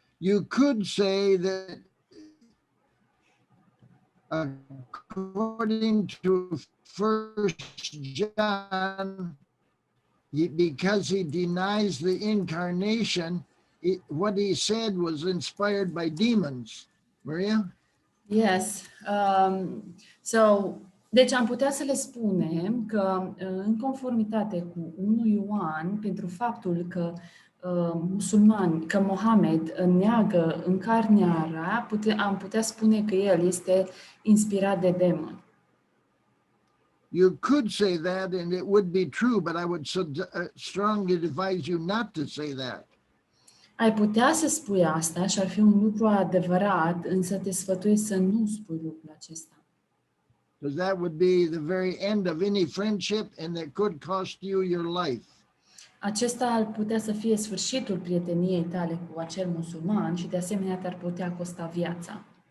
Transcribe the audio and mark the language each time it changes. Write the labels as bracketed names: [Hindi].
[English] You could say that according to First John, because he denies the incarnation, what he said was inspired by demons. Maria? Yes. [Romanian] So, deci am putea să le spunem că în conformitate cu 1 Ioan, pentru faptul că musulmani, că Mohamed neagă încarnarea, am putea spune că el este inspirat de demoni. [English] You could say that and it would be true, but I would strongly advise you not to say that. [Romanian] Ai putea să spui asta și ar fi un lucru adevărat, însă te sfătuiesc să nu spui lucrul acesta. [English] Because that would be the very end of any friendship and that could cost you your life. [Romanian] Acesta ar putea să fie sfârșitul prieteniei tale cu acel musulman și de asemenea te-ar putea costa viața.